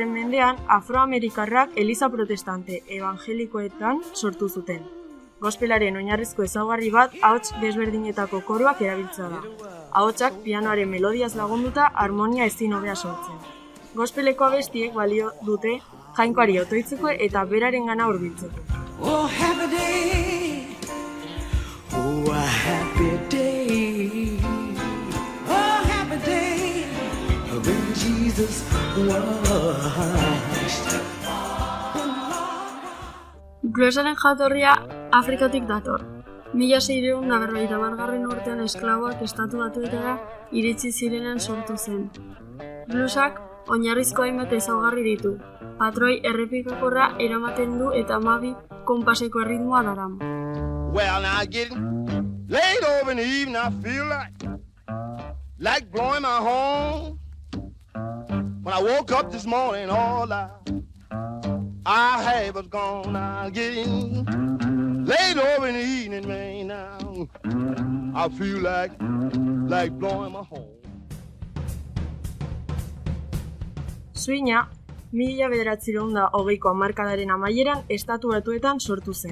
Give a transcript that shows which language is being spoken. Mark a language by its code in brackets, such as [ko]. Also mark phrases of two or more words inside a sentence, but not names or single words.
[eu] mendean afroamerikarrak eliza protestante evangelikoetan sortu zuten. Gospelaren oinarrizko ezaugarri bat ahots desberdinetako koroak erabiltzea da. Ahotsak pianoaren melodiaz lagunduta harmonia ezin hobea sortzen. Gospeleko abestiek balio dute jainkoari otoitzeko eta berarengana hurbiltzeko. [en] Oh, happy day. Oh, a happy day. Oh, happy day. When Jesus washed. [eu] Bluesaren jatorria Afrikatik dator. 1650 urtean esklaboak Estatu Batuetara iritsi zirenean sortu zen. Bluesak oinarrizko hainbat ezaugarri ditu. Patroi errepikakorra eramaten du eta 12 konpaseko erritmoa darama. [en] Well, now getting late over in the evening, I feel like blowing my horn. When I woke up this morning, all I had was gone. Now getting late over in the evening, man, now I feel like blowing my horn. [eu] Swinga, 1920ko hamarkadaren amaieran Estatu Batuetan sortu zen.